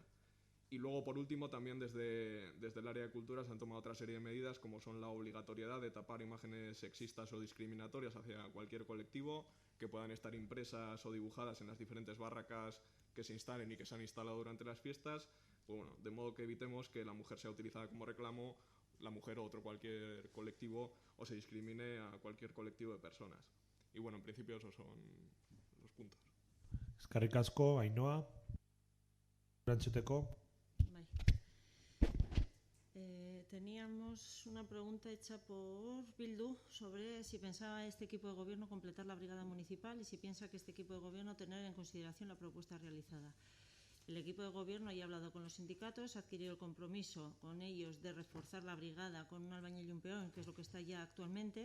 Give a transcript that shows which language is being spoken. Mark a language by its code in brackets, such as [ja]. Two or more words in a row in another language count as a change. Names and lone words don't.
[es] Y luego, por último, también desde el área de cultura se han tomado otra serie de medidas, como son la obligatoriedad de tapar imágenes sexistas o discriminatorias hacia cualquier colectivo, que puedan estar impresas o dibujadas en las diferentes barracas que se instalen y que se han instalado durante las fiestas, pues bueno, de modo que evitemos que la mujer sea utilizada como reclamo, la mujer o otro cualquier colectivo, o se discrimine a cualquier colectivo de personas. Y bueno, en principio esos son los puntos. [eu] Eskerrik asko, Ainhoa. Erantzuteko. [es] Teníamos una pregunta hecha por Bildu sobre si pensaba este equipo de gobierno completar la brigada municipal y si piensa que este equipo de gobierno tener en consideración la propuesta realizada. El equipo de gobierno ya ha hablado con los sindicatos, ha adquirido el compromiso con ellos de reforzar la brigada con un albañil y un peón, que es lo que está ya actualmente.